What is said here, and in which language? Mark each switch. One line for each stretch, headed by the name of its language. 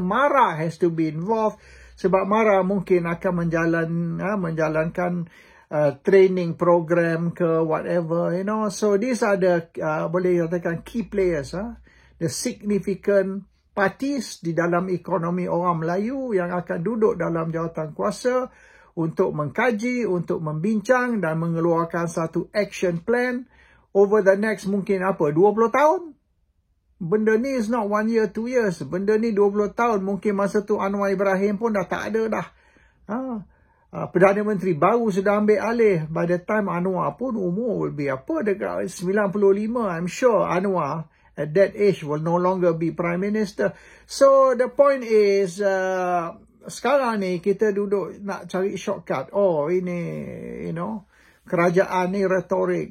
English: MARA has to be involved,
Malay: sebab MARA mungkin akan menjalankan
English: training program
Malay: ke
English: whatever, So these are the
Malay: boleh katakan
English: key players, the significant parties
Malay: di dalam ekonomi orang Melayu yang akan duduk dalam jawatan kuasa untuk mengkaji, untuk membincang dan mengeluarkan satu
English: action plan over the next
Malay: mungkin 20 tahun. Benda ni
English: is not 1 year, 2 years.
Malay: Benda ni 20 tahun. Mungkin masa tu Anwar Ibrahim pun dah tak ada dah. Perdana Menteri baru sudah ambil alih.
English: By the time Anwar
Malay: pun umur
English: will be
Malay: dekat
English: 95. I'm sure Anwar at that age will no longer be Prime Minister. So the point is,
Malay: sekarang ni kita duduk nak cari shortcut. Oh ini, kerajaan ni retorik.